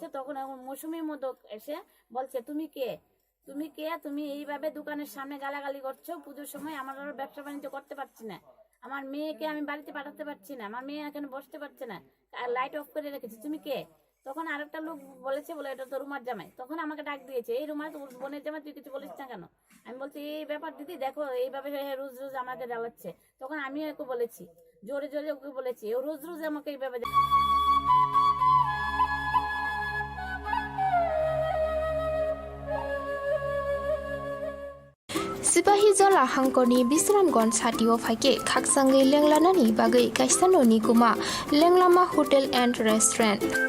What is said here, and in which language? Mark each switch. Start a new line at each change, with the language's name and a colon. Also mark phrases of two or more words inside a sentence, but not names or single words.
Bangla: তখন মৌসুমী মোদক এসে বলছে তুমি কে, তুমি এইভাবে দোকানের সামনে গালাগালি করছো, পুজোর সময় আমার ব্যবসা বাণিজ্য করতে পারছি না, আমার মেয়েকে আমি বাড়িতে পাঠাতে পারছি না, আমার মেয়ে এখানে বসতে পারছে না, লাইট অফ করে রেখেছি, তুমি কে? তখন আরেকটা লোক বলেছে, বলে এটা তো রুমার জামাই। তখন আমাকে ডাক দিয়েছে, এই রুমার তোর বোনের জামাই, তুই কিছু বলিস না কেন? আমি বলছি এই ব্যাপার দিদি, দেখো এইভাবে রোজ রোজ আমাকে জ্বালাচ্ছে। তখন আমিও ওকে বলেছি, জোরে জোরে ওকে বলেছি, ও রোজ রোজ আমাকে এইভাবে।
Kok Borok: सिपाही जला हांकनि बिश्रामगन साथियाव फाइके खाकसांगै लेंलानानि बागै काइसाननि गुमा लेंलामा
English: hotel and restaurant